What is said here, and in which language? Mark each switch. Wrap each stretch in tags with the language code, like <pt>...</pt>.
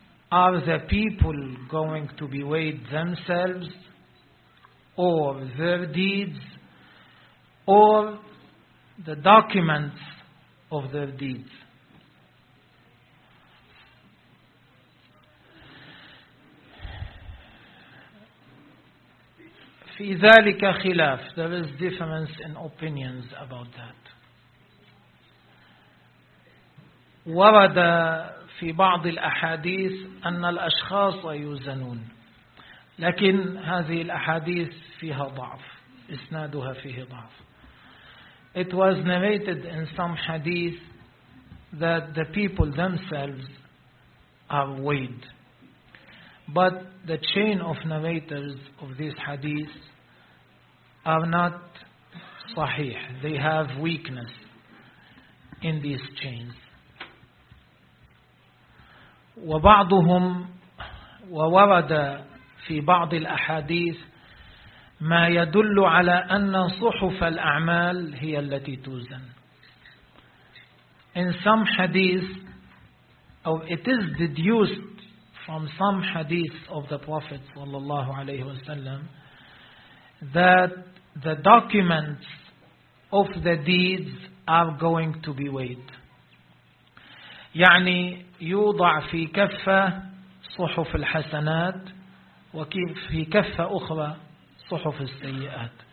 <en>Are the people going to be weighed themselves, or their deeds, or the documents of their deeds?</en> <ar>في ذلك خلاف.</ar> <en>There is difference in opinions about that.</en> <ar>ورد في بعض الأحاديث أن الأشخاص يوزنون، لكن هذه الأحاديث فيها ضعف، إسنادها فيه ضعف.</ar> <en>It was narrated in some hadith that the people themselves are weighed. But the chain of narrators of this hadith are not sahih. They have weakness in these chains.</en> <ar>وَبَعْضُهُمْ وَوَرَدَ فِي بَعْضِ الْأَحَادِيثِ ما يدل على أن صحف الأعمال هي التي توزن.</ar> <en>In some hadith, or it is deduced from some hadith of the Prophet</en> <ar>صلى الله عليه وسلم,</ar> <en>that the documents of the deeds are going to be weighed.</en> <ar>يعني يوضع في كفة صحف الحسنات وفي كفة أخرى صحف السيئات.</ar>